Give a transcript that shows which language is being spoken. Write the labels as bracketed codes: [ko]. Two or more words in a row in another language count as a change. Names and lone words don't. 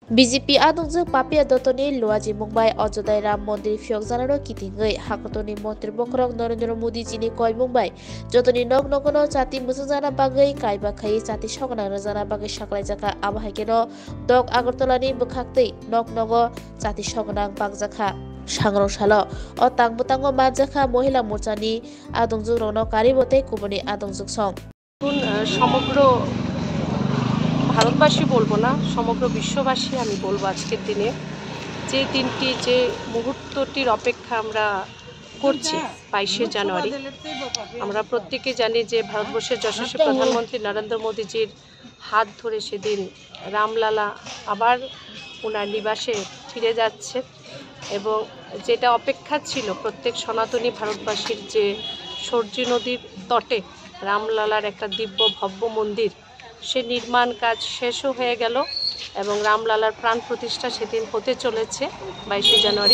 [trp] BJP adungju Papia Dotoni Luaji Mumbai Ajodai Ram Mondir Fyok Janaro Kitingai Hakotoni Montri Bokrok Narendra Modi Jini Koi Mumbai Jotoni Nog Nogono Chati Musujana Bagai Kaiba Kai Chati Shokana Rajana Bagai Shaklai Jaka Abahakeno Dok Agartolani Bukhakti Nog Nogo Chati Shokana Bagjaka Sangrong Salo O Tangbutango Majaka Mohila Morchani Adungju Rono Karibote Kuboni Adungjuk Song [bn] সমগ্র ভারতবাসী বলবো না, সমগ্র বিশ্ববাসী আমি বলবো আজকের দিনে যে দিনটি যে মুহূর্তটির অপেক্ষা আমরা করছি 22শে জানুয়ারি। আমরা প্রত্যেকে জানি যে ভারতবর্ষের যশস্বী প্রধানমন্ত্রী নরেন্দ্র মোদীজির হাত ধরে সেদিন রামলালা আবার ওনার নিবাসে ফিরে যাচ্ছে এবং যেটা অপেক্ষা ছিল প্রত্যেক সনাতনী ভারতবাসীর যে সরজু নদীর তটে রামলালার একটা দিব্য ভব্য মন্দির, সে নির্মাণ কাজ শেষও হয়ে গেল এবং রামলালার প্রাণ প্রতিষ্ঠা সেদিন হতে চলেছে 22শে জানুয়ারি।